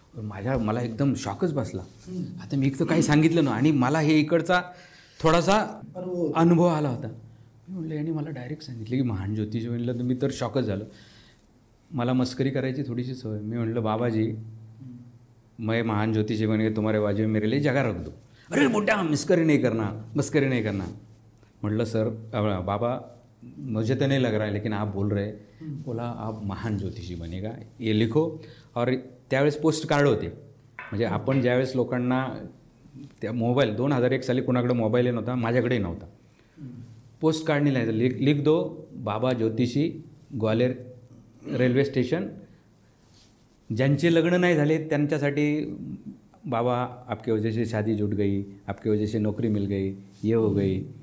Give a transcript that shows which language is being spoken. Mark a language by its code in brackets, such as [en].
[mr] मला एकदम शॉकच बसला. आता मी इकडं काही सांगितलं ना आणि मला हे इकडचा थोडासा अनुभव आला होता. मी म्हटलं यांनी मला डायरेक्ट सांगितलं की महान ज्योतिषी बनलं. तर मी तर शॉकच झालो. मला मस्करी करायची थोडीशी सवय. मी म्हटलं बाबाजी [hi] मैं महान ज्योतिषी बन गए तुम्हारे बाजू में मेरे लिए जगह रख दो. अरे बेटा मस्करी नहीं करना. [mr] म्हटलं सर बाबा [hi] मुझे तो नहीं लग रहा है लेकिन आप बोल रहे, बोला आप महान ज्योतिषी बनेगा, ये लिखो. [mr] और त्यावेळेस पोस्ट कार्ड होते, म्हणजे आपण ज्यावेळेस लोकांना त्या मोबाईल 2001 साली कोणाकडे मोबाईल नव्हता, माझ्याकडेही नव्हता. पोस्ट कार्डनी लिहायचं, [hi] लिख दो बाबा [mr] ज्योतिषी ग्वालेर रेल्वे स्टेशन. ज्यांचे लग्न नाही झाले त्यांच्यासाठी [hi] बाबा आपके वजह से शादी जुट गई, आपके वजह से नोकरी मिल गई, ये हो गई.